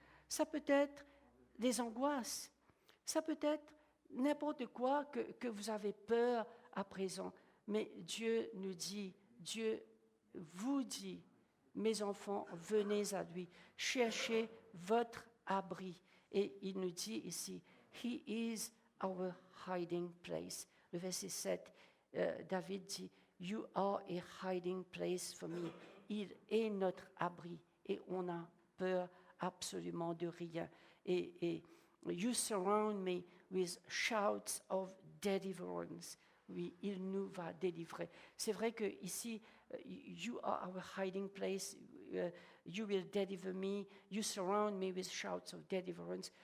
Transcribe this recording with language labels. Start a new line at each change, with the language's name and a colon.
French: Ça peut être des angoisses. Ça peut être n'importe quoi que vous avez peur à présent. Mais Dieu nous dit, Dieu vous dit, mes enfants, venez à lui, cherchez votre abri. Et il nous dit ici,
English: He is our hiding place.
French: Le verset 7, David dit,
English: You are a hiding place for me.
French: Il est notre abri et on a peur absolument de rien.
English: Et you surround me with shouts of deliverance.
French: Oui, il nous va délivrer. C'est vrai que ici,
English: you are our hiding place. You will deliver me. You surround me with shouts of deliverance.